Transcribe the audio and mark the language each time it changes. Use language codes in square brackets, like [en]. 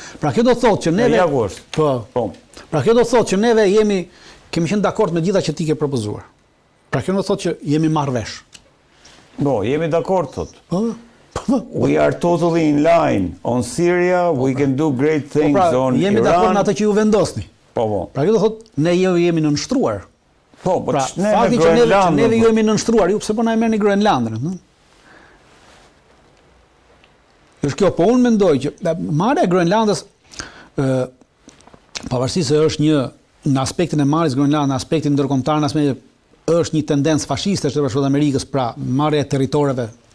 [sq] Pra kjo do të thotë që neve Po. Pra kjo do të thotë që neve kemi qenë dakord me gjitha që ti ke propozuar. Pra kjo do të thotë që jemi marrë vesh. Po, jemi dakord thot. Po. [en] We are totally in line on Syria, we can do great things on Iran. [sq] Jemi dakord me atë që ju vendosni. Po. Pra kjo do të thotë ne jemi nënshtruar. Po, Pra, ne fakti që neve ju jemi nënshtruar, ju pse po na e merrni Groenlandën, ëh? Është kjo, po unë mendoj që marrja e Groenlandës, pavarësisht se është në aspektin e marrjes Groenlandës, në aspektin ndërkombëtar, është një tendencë fashiste të Bashkuara të Amerikës, pra marrja e territoreve